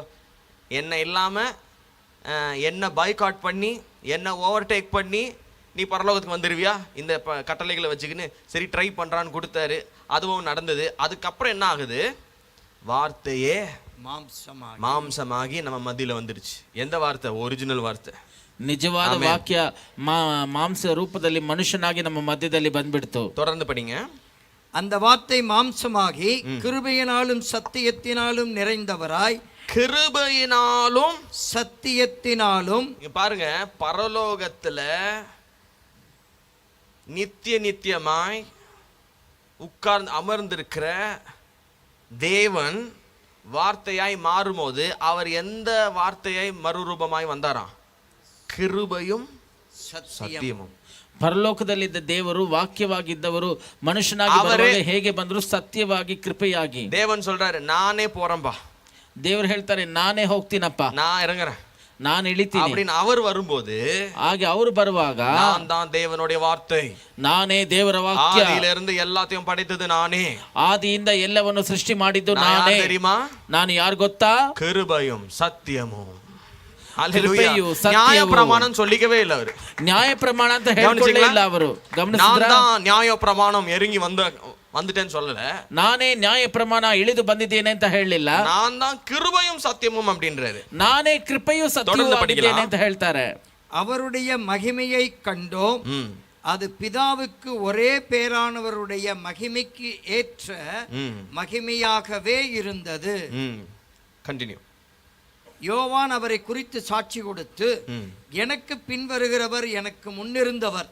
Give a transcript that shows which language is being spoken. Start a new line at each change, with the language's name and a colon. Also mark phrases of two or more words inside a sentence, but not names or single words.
Tamil: என்ன இல்லாம என்ன பாய்காட் பண்ணி, என்ன ஓவர்டேக் பண்ணி நீ பரலோகத்துக்கு வந்துருவியா இந்த கட்டளைகளை வச்சுக்கின்னு சரி ட்ரை பண்றான்னு கொடுத்தாரு. அதுவும் நடந்தது. அதுக்கப்புறம் என்ன ஆகுது? வார்த்தையே மாம்சமாகி நம்ம மத்தியில வந்துருச்சு. எந்த வார்த்தை? ஒரிஜினல் வார்த்தை,
Kannada: ನಿಜವಾದ ವಾಕ್ಯ ಮಾಂಸ ರೂಪದಲ್ಲಿ ಮನುಷ್ಯನಾಗಿ ನಮ್ಮ ಮಧ್ಯದಲ್ಲಿ ಬಂದ್ಬಿಡ್ತು.
Tamil: தொடர்ந்து படிங்க. அந்த வார்த்தை மாம்சமாகி கிருபையினாலும் சத்தியத்தினாலும் நிறைந்தவராய், கிருபையினாலும் சத்தியத்தினாலும். பாருங்க, பரலோகத்துல நித்தியமாய் உட்கார்ந்து அமர்ந்திருக்கிற தேவன் வார்த்தையாய் மாறும்போது அவர் எந்த வார்த்தையாய் மறுரூபமாய் வந்தாராம்? கிருபையும் சத்தியமும்.
Kannada: ಪರಲೋಕದಲ್ಲಿದ್ದ ದೇವರು ವಾಕ್ಯವಾಗಿದ್ದವರು ಮನುಷ್ಯನಾಗಿ ಬರುವಾಗ ಹೇಗೆ ಬಂದ್ರು? ಸತ್ಯವಾಗಿ, ಕೃಪೆಯಾಗಿ.
Tamil: தேவன் சொல்றாரு, நானே போறேன்பா,
Kannada: ದೇವರು ಹೇಳ್ತಾರೆ ನಾನೇ ಹೋಗ್ತೀನಪ್ಪ,
Tamil: நான் இறங்குறேன்
Kannada: ನಾನು ಇಳಿತೀನಿ
Tamil: அப்படின்னு அவர் வரும்போது,
Kannada: ಹಾಗೆ ಅವರು ಬರುವಾಗ
Tamil: நான் தான் தேவனுடைய வார்த்தை,
Kannada: ನಾನೇ ದೇವರ ವಾಕ್ಯ,
Tamil: ஆதியிலிருந்து எல்லாத்தையும் படைத்தது நானே,
Kannada: ಆದಿಯಿಂದ ಎಲ್ಲವನ್ನು ಸೃಷ್ಟಿ ಮಾಡಿದ್ದು
Tamil: நான்
Kannada: ನಾನೇ.
Tamil: யார் தெரியுமா?
Kannada: ನಾನು ಯಾರು ಗೊತ್ತಾ?
Tamil: கிருபையும் சத்தியமும்.
Kannada: ಕೃಪೆಯು, ಸತ್ಯವು.
Tamil: நியாய பிரமாணம் சொல்லிக்கவே இல்ல அவரு.
Kannada: ನ್ಯಾಯ ಪ್ರಮಾಣ ಅಂತ ಹೇಳ್ಕೊಳ್ಳೇ ಇಲ್ಲ ಅವರು.
Tamil: நான்
Kannada: ಗಮನಿಸಿದ್ರಾ?
Tamil: தான் நியாய பிரமாணம் இறங்கி வந்துட்டேன்னு சொல்லல.
Kannada: ನಾನೇ ನ್ಯಾಯ ಪ್ರಮಾಣ ಇಳಿದು ಬಂದಿದ್ದೇನೆ ಅಂತ ಹೇಳಲಿಲ್ಲ.
Tamil: நான் தான் கிருபையும் சத்தியமும் அப்படின்றாரு.
Kannada: ನಾನೇ ಕೃಪೆಯು ಸತ್ಯವೂ ಆಗಿದ್ದೇನೆ ಅಂತ ಹೇಳ್ತಾರೆ.
Tamil: அவருடைய மகிமையை கண்டோம், அது பிதாவுக்கு ஒரே பேரானவருடைய மகிமைக்கு ஏற்ற மகிமையாகவே இருந்தது. கண்டினியூ. யோவான் அவரை குறித்து சாட்சி கொடுத்து, எனக்கு பின் வருகிறவர் எனக்கு முன்னிருந்தவர்,